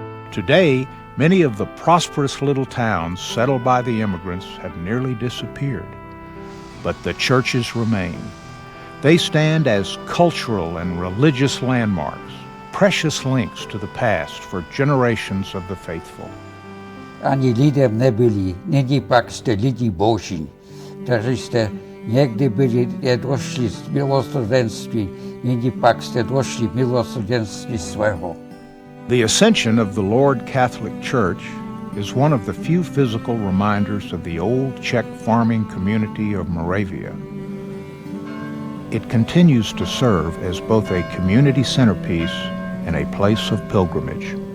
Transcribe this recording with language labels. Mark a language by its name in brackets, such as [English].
[English] Today, many of the prosperous little towns settled by the immigrants have nearly disappeared. But the churches remain. They stand as cultural and religious landmarks, precious links to the past for generations of the faithful. [Czech] Ani lidem nebyli, nyní pak jste lidi boží, kteří jste někdy byli nedošli z milosrdenství, nyní pak jste došli milosrdenství svého. [English] The ascension of the Lord Catholic Church is one of the few physical reminders of the old Czech farming community of Moravia. It continues to serve as both a community centerpiece and a place of pilgrimage.